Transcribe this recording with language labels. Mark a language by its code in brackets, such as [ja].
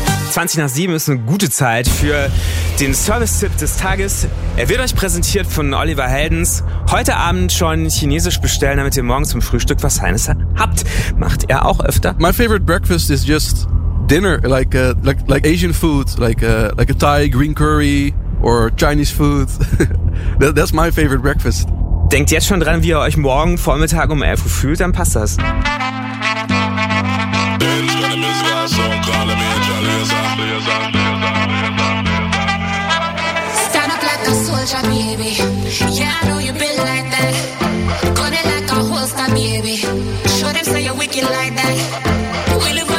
[de] 20 nach 7 ist eine gute Zeit für den Service-Tipp des Tages. Er wird euch präsentiert von Oliver Heldens. Heute Abend schon chinesisch bestellen, damit ihr morgen zum Frühstück was Feines habt. Macht er auch öfter. [en] My favorite breakfast is just dinner, like Asian food, like a Thai green curry or Chinese food. That's my favorite breakfast. [de] Denkt jetzt schon dran, wie ihr euch morgen Vormittag um 11 Uhr fühlt, dann passt das. [en] Stand up like a soldier, baby. Yeah, I know you been like that. Got it like a holster, baby. Show them say you're wicked like that.